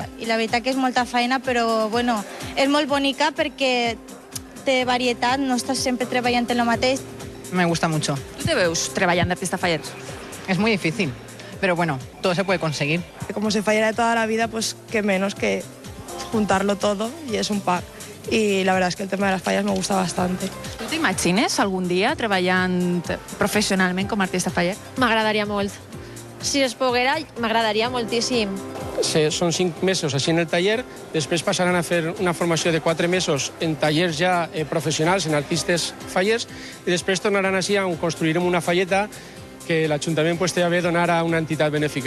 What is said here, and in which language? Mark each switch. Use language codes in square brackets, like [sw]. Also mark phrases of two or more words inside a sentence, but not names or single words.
[ca] I la veritat que és molta feina, però bueno, és molt bonica perquè té varietat, no estàs sempre treballant en el mateix. [es] Me gusta mucho. [ca] ¿Tú te veus treballant d'artista faller? [es] Es muy difícil, pero bueno, todo se puede conseguir. Como se fallera de toda la vida, pues qué menos que juntarlo todo y es un pack. Y la verdad es que el tema de las fallas me gusta bastante. [ca] Tu t'imagines algun dia treballant professionalment com a artista faller? M'agradaria molt. Si es poguera, m'agradaria moltíssim. Són 5 mesos així en el taller, després passaran a fer una formació de 4 mesos en tallers ja professionals, en artistes fallers, i després tornaran així on construirem una falleta que l'Ajuntament té a bé donar a una entitat benèfica.